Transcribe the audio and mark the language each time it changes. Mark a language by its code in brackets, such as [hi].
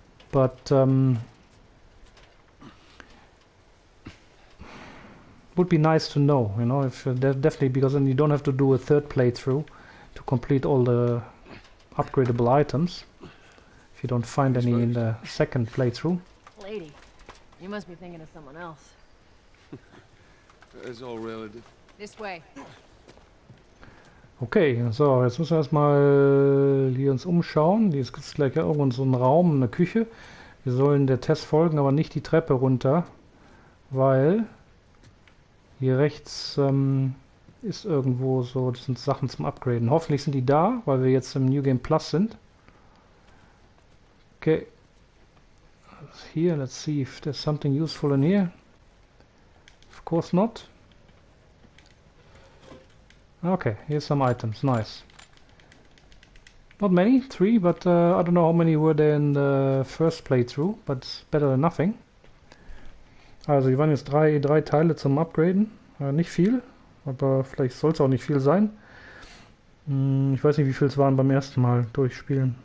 [en] But would be nice to know, you know, if definitely, because then you don't have to do a 3rd playthrough to complete all the upgradable items if you don't find any in the 2nd playthrough. Lady, you must be thinking of someone else. It's all relative. This way. [de] Okay, so, jetzt müssen wir erstmal hier uns umschauen. Hier ist gleich irgendwo so ein Raum, eine Küche. Wir sollen der Test folgen, aber nicht die Treppe runter, weil hier rechts ist irgendwo so, das sind Sachen zum Upgraden. Hoffentlich sind die da, weil wir jetzt im New Game Plus sind. Okay. [en] Here, let's see if there's something useful in here. Of course not. Okay, here's some items, nice. Not many, 3, but I don't know how many were there in the first playthrough, but it's better than nothing. [de] Also hier waren jetzt drei Teile zum Upgraden, nicht viel, aber vielleicht soll es auch nicht viel sein. Ich weiß nicht, wie viel es waren beim ersten Mal durchspielen.